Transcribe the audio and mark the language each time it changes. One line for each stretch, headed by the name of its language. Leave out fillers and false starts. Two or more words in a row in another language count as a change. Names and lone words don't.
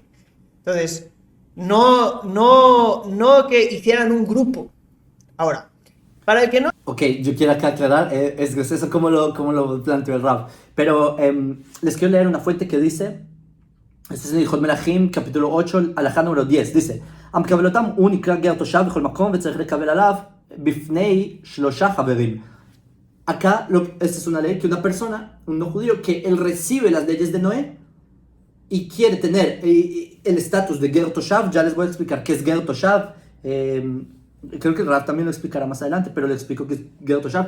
Spanish: Entonces, no que hicieran un grupo. Ahora, para el que no... Ok, yo quiero acá aclarar, es gracioso como lo planteó el Rab, pero les quiero leer una fuente que dice, este es en Hilchot Melachim, capítulo 8, alajá número 10, dice,
Hebrew: אם קיבלום הוא נקרא גר תושב בכל מקום וצריך לקבל עליו בפני שלושה חברים.
Spanish: Acá, esta es una ley que una persona, un no judío, que él recibe las leyes de Noé y quiere tener el estatus de
Hebrew: גר תושב.
Spanish: Ya les voy a explicar qué es
Hebrew: גר תושב.
Spanish: Creo que el Rav también lo explicará más adelante, pero le explico que es
Hebrew: גר תושב.